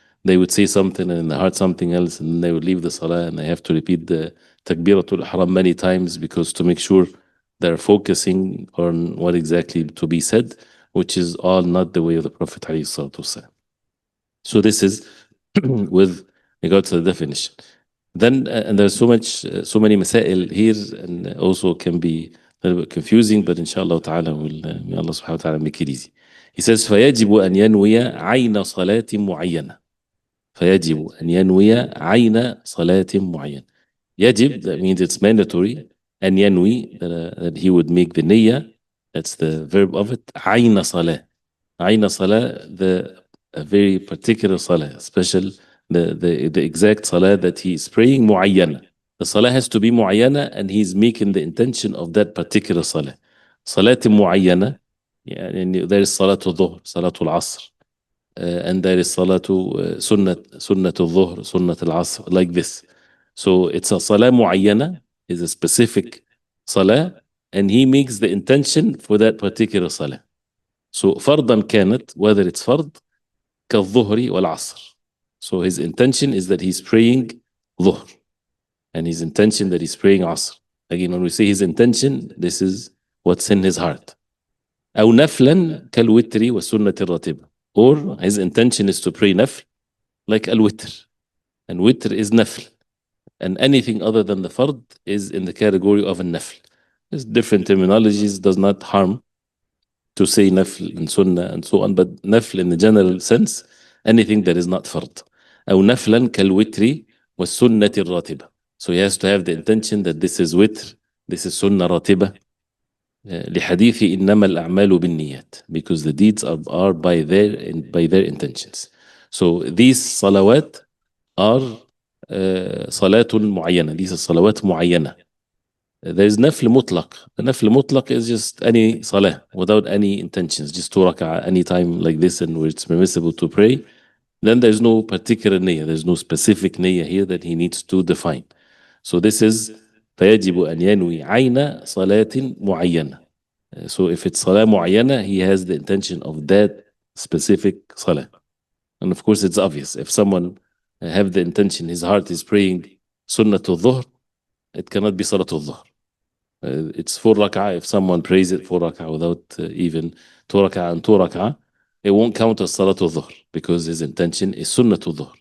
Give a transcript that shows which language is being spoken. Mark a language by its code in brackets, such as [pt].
[en] they would say something and in the heart something else, and then they would leave the salah and they have to repeat the takbiratul ihram many times because to make sure they're focusing on what exactly to be said, which is all not the way of the Prophet alayhi salatu wasalam. So this is with regard to the definition. Then, and there's so many masail here, and also can be a little bit confusing, but inshallah ta'ala, may Allah subhanahu wa ta'ala make it easy. He says, [ar] فَيَجِبُ أَنْ يَنْوِيَ عَيْنَ صَلَاةٍ مُعَيَّنَةٍ. فَيَجِبُ أَنْ يَنْوِيَ عَيْنَ صَلَاةٍ مُعَيَّنَةٍ. [en] يجب, that means it's mandatory. [ar] أن ينوي, [en] that he would make the niyyah, that's the verb of it, [ar] عَيْنَ صَلَاة. [en] عَيْنَ صَلَاة, a very particular salah, special, the exact salah that he is praying, muayyana. The salah has to be muayyana, and he's making the intention of that particular salah. Salat muayyana, يعني there is salatul dhuhr, salatul asr, and there is salatu sunnatul dhuhr, sunnatul asr, like this. So it's a salah muayyana, is a specific salah, and he makes the intention for that particular salah. So [ar] فرضا كانت, [en] whether it's fard, [ar] كالظهر والعصر. [en] So his intention is that he's praying dhuhr, and his intention that he's praying asr. Again, when we say his intention, this is what's in his heart. [ar] أو نفلا كالوتر والسنة الراتبة. [en] Or his intention is to pray nafl, like al-witr. And witr is nafl. And anything other than the fard is in the category of a nafl. There's different terminologies, does not harm to say nafl and sunnah and so on, but nafl in the general sense, anything that is not fard. [ar] أو نفلا كالوتر والسنة الراتبة. [en] So he has to have the intention that this is witr, this is sunnah راتبة. [ar] لحديث إنما الأعمال بالنيات, [en] because the deeds are by their intentions. So these salawat are salatun muayyana. These are salawat muayyana. There is nafl mutlaq. The nafl mutlaq is just any salah without any intentions, just 2 rak'ah any time like this, and where it's permissible to pray. Then there's no particular niyyah, there's no specific niyyah here that he needs to define. So this is [ar] فيجب أن ينوي عين صلاة معينة. [en] So if it's salah muayyana, he has the intention of that specific salah. And of course it's obvious. If someone have the intention, his heart is praying sunnatul dhuhr, it cannot be salatul dhuhr. It's 4 rak'ah. If someone prays it 4 rak'ah without even 2 rak'ah and 2 rak'ah, it won't count as salatul dhuhr because his intention is sunnatul dhuhr.